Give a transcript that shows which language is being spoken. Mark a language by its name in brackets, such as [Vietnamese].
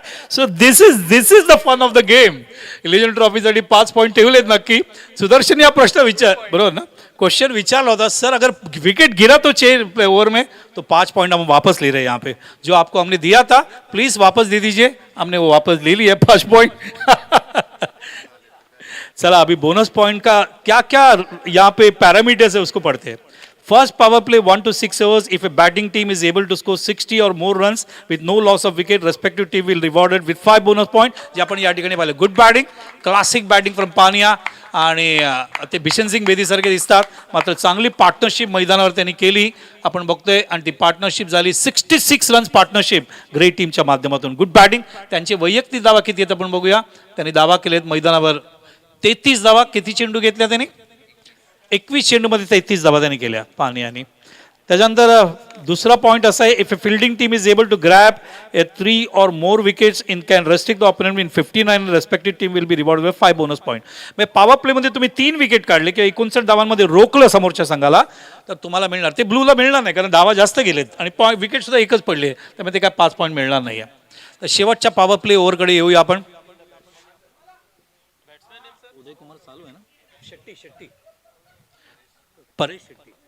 [English] So this is the fun of the game. [Marathi] Legend ट्रॉफीसाठी 5 point ठेवलेत नक्की. सुदर्शन या प्रश्न बरोबर ना, क्वेश्चन विचारला होता, [Hindi] सर अगर विकेट गिरा तो 6 ओवर में तो 5 पॉइंट हम वापस ले रहे हैं. यहाँ पे जो आपको हमने दिया था प्लीज वापस दे दीजिए. हमने वो वापस ले लिया 5 पॉइंट. चला अभी बोनस पॉइंट का क्या क्या यहाँ पे पैरामीटर्स है उसको पढ़ते हैं. [English] First power play 1 to 6 overs. If a batting team is able to score 60 or more runs with no loss of wicket, respective team will rewarded with 5 bonus points. [Marathi] जे आपण या ठिकाणी पाहिलं, [English] good batting, classic batting from पानिया [Marathi] आणि ते बिशन सिंग बेदीसारखे दिसतात. मात्र चांगली पार्टनरशिप मैदानावर त्यांनी केली आपण बघतोय आणि ती पार्टनरशिप झाली 66 रन्स पार्टनरशिप ग्रेट टीमच्या माध्यमातून. [English] Good batting. [Marathi] त्यांचे वैयक्तिक दावा किती आहेत आपण बघूया. त्यांनी दावा केलेत मैदानावर 33 धावा. किती चेंडू घेतल्या त्यांनी? 21 चेंडूमध्ये 33 धावा त्यांनी केल्या पानियानी. त्याच्यानंतर दुसरा पॉईंट असा आहे, [English] If a fielding team is able to grab a 3 or more wickets in can restrict the opponent in 59, respective team will be rewarded with 5 bonus point. [Marathi] म्हणजे पॉवर प्लेमध्ये तुम्ही 3 विकेट काढले किंवा 59 धावांमध्ये रोखलं समोरच्या संघाला तर तुम्हाला मिळणार. ते ब्लूला मिळणार नाही कारण धावा जास्त गेलेत आणि विकेट सुद्धा एकच पडले, त्यामुळे ते काय 5 पॉईंट मिळणार नाही. तर शेवटच्या पॉवर प्ले ओव्हरकडे येऊया आपण. उदय कुमार चालू आहे ना, शेट्टी परेश शेट्टी.